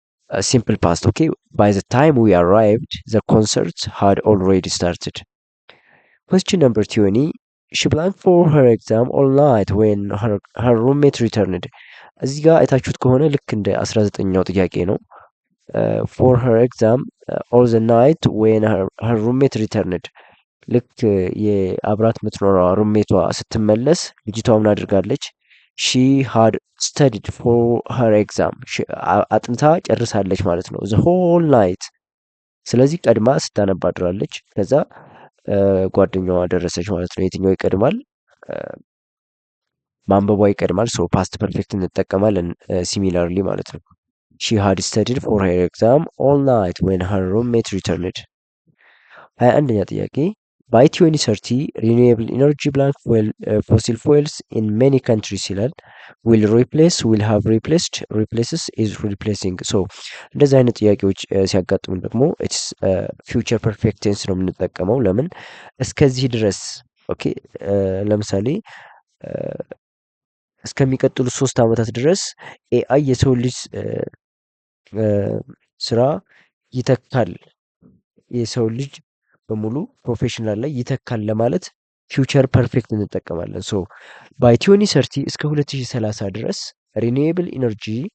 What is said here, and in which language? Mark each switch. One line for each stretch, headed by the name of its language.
English: ሲምፕል ፓስት። ኦኬ ባይ ዘ ታይም ዊ አራይቭድ ዘ ኮንሰርት had already started። question number 20 she blanked for her exam all night when her roommate returned።
Amharic: እዚህ ጋር አይታችሁት ከሆነ ልክ እንደ 19ኛው ጥያቄ ነው።
English: for her exam all the night when her roommate returned
Amharic: ልክ የአብራት የምትኖረው ሩሜቷ ስትመለስ ልጅቷ ምን አድርጋለች?
English: she had studied for her exam
Amharic: አጥንታ ጨርሳለች ማለት ነው።
English: the whole night
Amharic: ስለዚህ ቀድማ ስታነባ አድራለች። ከዛ ጓደኛዋ ደረሰች ማለት ነው። የትኛው ይቀድማል? ማንበቧ ይቀድማል። ሶ ፓስት ፐርፌክት እንጠቀማለን ሲሚላርሊ ማለት ነው።
English: she had studied for her exam all night when her roommate returned።
Amharic: 21ኛ ጥያቄ
English: by 2030 renewable energy blank fossil fuels in many countries ይላል። will replace will have replaced replaces is replacing።
Amharic: ሶ እንደዚህ አይነት ጥያቄዎች ሲያጋጥሙን ደግሞ ኢትስ ፊውቸር ፐርፌክት ቴንስ ነው የምንጠቀመው። ለምን? እስከዚህ ድረስ ኦኬ። ለምሳሌ እስከሚቀጥሉ 3 ዓመታት ድረስ ኤአይ የሰው ልጅ ስራ ይተካል፣ የሰው ልጅ በሙሉ ፕሮፌሽናል ላይ ይተካል ለማለት ፊውቸር ፐርፌክት እንጠቀማለን። ሶ ባይ 2030 እስከ 2030 ድረስ ሪኒዌብል ኢነርጂ